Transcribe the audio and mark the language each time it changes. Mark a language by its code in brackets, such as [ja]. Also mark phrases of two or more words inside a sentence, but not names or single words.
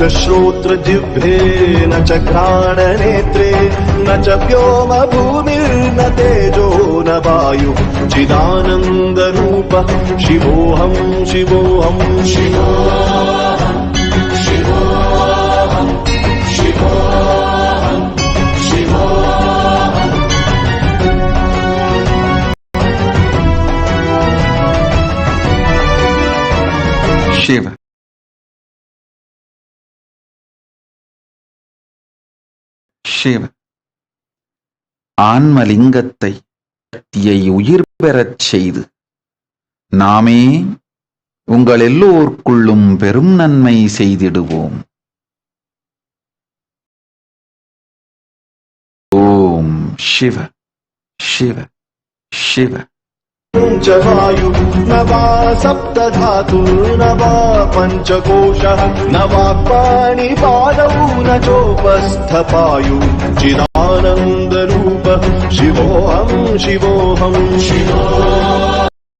[sa] श्रोत्रजिह्वे न च घ्राणनेत्रे न च व्योम भूमिर्न तेजो न वायु चिदानन्दरूपः शिवोऽहं शिवोऽहं शिवोऽहं शिवोऽहं शिवोऽहं शिवोऽहं. Shiva. Shiva. [ta] ஆன்மலிங்கத்தை சக்தியை உயிர் பெறச் செய்து நாமே உங்கள் எல்லோர்க்குள்ளும் பெரும் நன்மை செய்திடுவோம். [sa] ओम् शिव शिव शिव. च वायु न वा सप्तधातु न वा पञ्चकोशः न वा पाणिपादौ न चोपस्थपायु चिदानन्दरूप शिवोऽहं शिवोऽहं शिवोऽहं